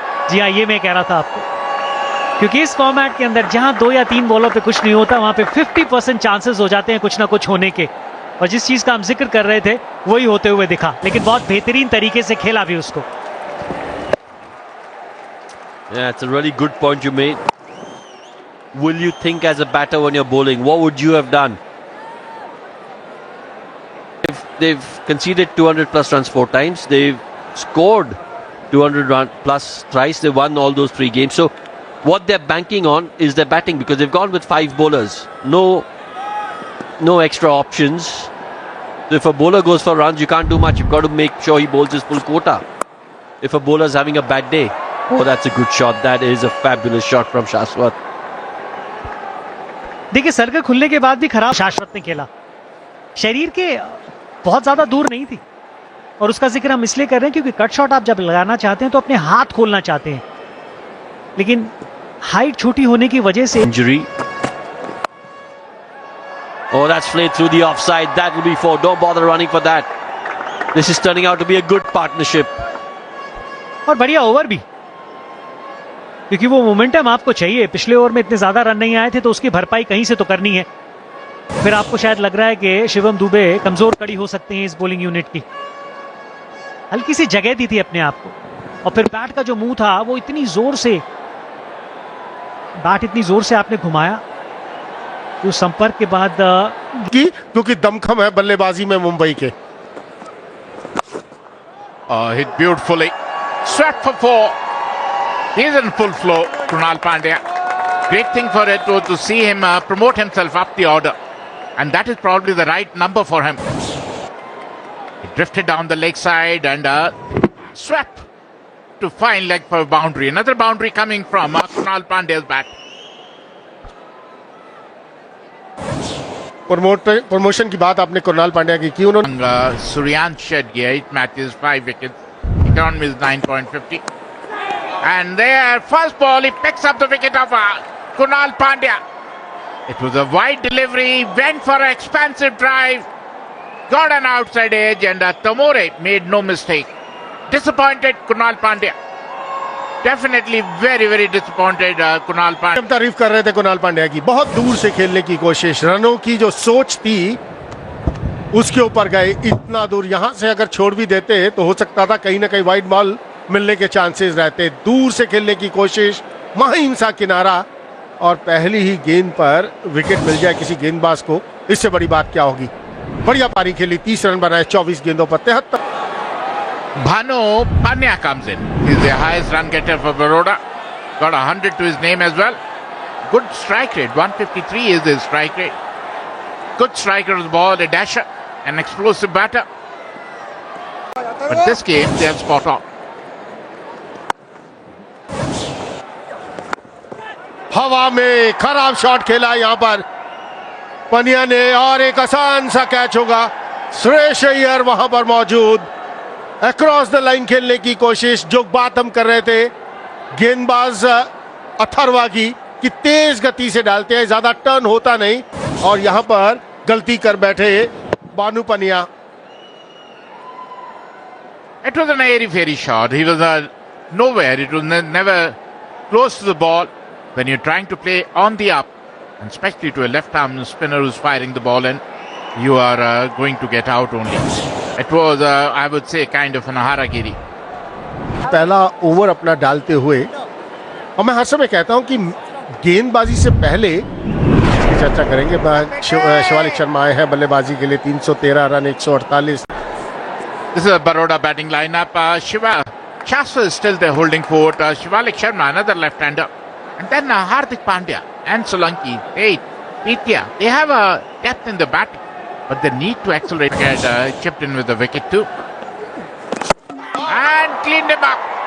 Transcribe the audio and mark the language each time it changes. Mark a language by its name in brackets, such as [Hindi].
[Hindi] जी हाँ, ये मैं कह रहा था आपको, क्योंकि इस फॉर्मेट के अंदर जहां 2 या 3 बॉलों पे कुछ नहीं होता, वहां पे 50% चांसेस हो जाते हैं कुछ ना कुछ होने के। और जिस चीज का हम जिक्र कर रहे थे वही होते हुए दिखा, लेकिन बहुत बेहतरीन तरीके से खेला भी उसको। [English] Yeah, it's a really good point you made. Will you think as a batter when you're bowling? What would you have done? If they've conceded 200 plus runs 4 times, they've scored 200 run plus thrice, they won all those 3 games. So what they're banking on is their batting, because they've gone with 5 bowlers. No extra options. So if a bowler goes for runs, you can't do much. You've got to make sure he bowls his full quota. If a bowler's having a bad day, oh, that's a good shot. That is a fabulous shot from Shashwat. [Hindi] देखिए, circle खुलने के बाद भी खराब शाश्वत ने खेला, शरीर के बहुत ज्यादा दूर नहीं थी। और उसका जिक्र हम इसलिए कर रहे हैं क्योंकि कट शॉट आप जब लगाना चाहते हैं तो अपने हाथ खोलना चाहते हैं, लेकिन हाइट छोटी होने की वजह से [English] Injury. Oh, that's played through the offside. That will be 4. Don't bother running for that. This is turning out to be a good partnership. [Hindi] और बढ़िया ओवर भी, क्योंकि वो मोमेंटम आपको चाहिए। पिछले ओवर में इतने ज्यादा रन नहीं आए थे, तो उसकी भरपाई कहीं से तो करनी है। फिर आपको शायद लग रहा है कि शिवम दुबे कमजोर कड़ी हो सकते हैं इस बॉलिंग यूनिट की। हल्की सी जगह दी थी अपने आप को, और फिर बैट का जो मुंह था वो इतनी जोर से आपने घुमाया, तो संपर्क के बाद क्योंकि दमखम है बल्लेबाजी में मुंबई के। [English] Hit beautifully. Swept for 4. He's in full flow, Krunal Pandya. Great thing for it was to see him promote himself up the order. And that is probably the right number for him. He drifted down the leg side and swept to fine leg for a boundary. Another boundary coming from Krunal Pandya's bat. [Hindi] Promotion की बात आपने कुणाल पांड्या की उन्होंने [English] Suryansh shed 8 matches, 5 wickets. Economy is 9.50. And there, first ball, he picks up the wicket of Kunal Pandya. It was a wide delivery, went for an expansive drive, got an outside edge, and Tamore made no mistake. Disappointed Kunal Pandya. Definitely very, very disappointed Kunal Pandya. [Hindi] तारीफ कर रहे थे कुणाल पांड्या की, बहुत दूर से खेलने की कोशिश, रनों की जो सोच थी उसके ऊपर गए। इतना दूर यहां से अगर छोड़ भी देते तो हो सकता था कहीं ना कहीं वाइड बॉल मिलने के चांसेस रहते। दूर से खेलने की कोशिश, महीन सा किनारा, और पहली ही गेंद पर विकेट मिल जाए किसी गेंदबाज को, इससे बड़ी बात क्या होगी। बढ़िया पारी खेली, 30 रन बनाए 24 गेंदों पर 73। [English] Bhanu Pandya comes in. He's the highest run getter for Baroda. Got 100 to his name as well. Good strike rate. 153 is his strike rate. Good striker of the ball, a dasher, an explosive batter. But this game, they have spot on. [Hindi] हवा में खराब shot खेला यहां पर पंड्या ने, और एक आसान सा कैच होगा। सुरेश अय्यर वहां पर मौजूद, [English] across the line [Hindi] खेलने की कोशिश। जो बात हम कर रहे थे गेंदबाज अथर्वा की, कि तेज गति से डालते हैं, ज्यादा टर्न होता नहीं, और यहां पर गलती कर बैठे बानू पनिया। [English] It was an airy-fairy shot. He was nowhere. It was never close to the ball. When you're trying to play on the up, and especially to a left-arm spinner who's firing the ball in, you are going to get out only. It was, I would say, kind of an haragiri. [Hindi] पहला over अपना डालते हुए, और मैं हर समय कहता हूं कि गेंदबाजी से पहले चर्चा करेंगे। शिवालिक शर्मा आए हैं बल्लेबाजी के लिए, 313 run, 148। [English] This is a Baroda batting lineup. Shaswat is still there holding fort. Shivalik Sharma, another left-hander. And then Hardik Pandya and Solanki, Pitya. They have a depth in the batting, but they need to accelerate. Get chipped in with the wicket too. And cleaned him up.